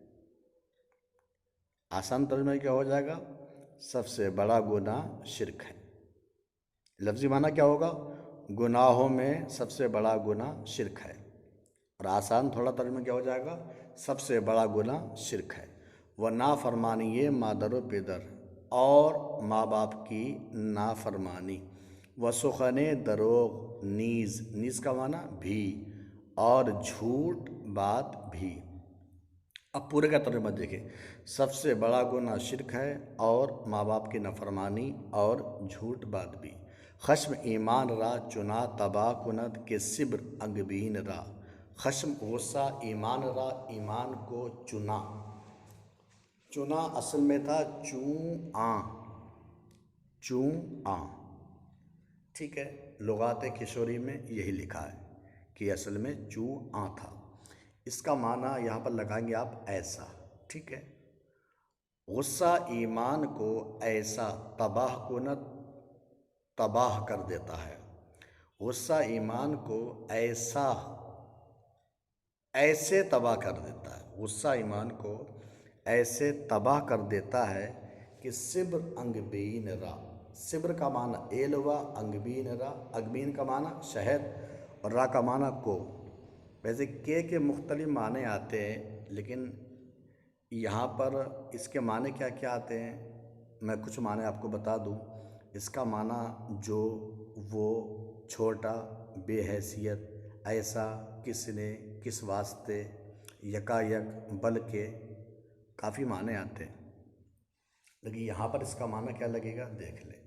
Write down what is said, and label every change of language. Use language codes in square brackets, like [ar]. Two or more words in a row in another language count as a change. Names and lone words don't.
[ur] آسان ترجمہ کیا ہو جائے گا؟ سب سے بڑا گناہ شرک ہے۔ لفظی معنی کیا ہوگا؟ گناہوں میں سب سے بڑا گناہ شرک ہے، اور آسان تھوڑا ترجمہ کیا ہو جائے گا؟ سب سے بڑا گناہ شرک ہے۔ وہ [fa] نافرمانی مادر و پدر، [ur] اور ماں باپ کی نافرمانی، [fa] و سخن دروغ نیز، نیز [ur] کا معنی بھی، اور جھوٹ بات بھی۔ اب پورے کا ترجمہ دیکھیں، سب سے بڑا گناہ شرک ہے، اور ماں باپ کی نافرمانی اور جھوٹ بات بھی۔ [fa] خشم ایمان را چنا تباہ کند کہ صبر انگبین را، [ur] خشم غصہ [fa] ایمان را، [ur] ایمان کو چنا، چنا اصل میں تھا چوں ٹھیک ہے، لغات کشوری میں یہی لکھا ہے کہ اصل میں چوں تھا۔ اس کا معنی یہاں پر لگائیں گے آپ ایسا، ٹھیک ہے۔ غصہ ایمان کو ایسا [fa] تباہ کند، [ur] تباہ کر دیتا ہے، غصہ ایمان کو ایسے تباہ کر دیتا ہے، غصہ ایمان کو ایسے تباہ کر دیتا ہے کہ [fa] صبر انگبین را، [ur] صبر کا معنی ایلوا، [fa] انگبین را، [ur] انگبین کا معنی شہد، اور را کا معنی کو۔ ویسے کے مختلف معنی آتے ہیں، لیکن یہاں پر اس کے معنی کیا کیا آتے ہیں، میں کچھ معنی آپ کو بتا دوں۔ اس کا معنی جو، وہ، چھوٹا، بے حیثیت، ایسا، کس نے، کس واسطے، یکایک، بلکہ، کافی معنی آتے ہیں، لیکن یہاں پر اس کا معنی کیا لگے گا دیکھ لیں۔